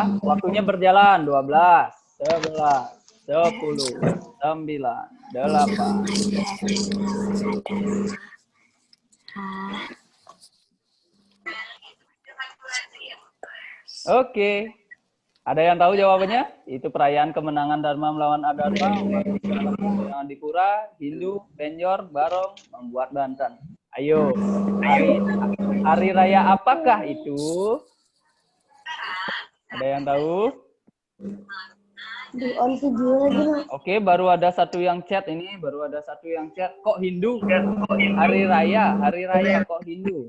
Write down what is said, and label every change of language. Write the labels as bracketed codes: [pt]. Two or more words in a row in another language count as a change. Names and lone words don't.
[id] Waktunya berjalan 12, 11, 10, 9, 8. Oke. Ada yang tahu jawabannya? Itu perayaan kemenangan Dharma melawan Adharma, umat di Pura, Hindu, Benjor, Barong, membuat Banten. Ayo, hari raya apakah itu? Ada yang tahu? Di [en] on video [id] lagi. Oke, baru ada satu yang chat ini, baru ada satu yang chat. Kok Hindu? Hari raya kok Hindu?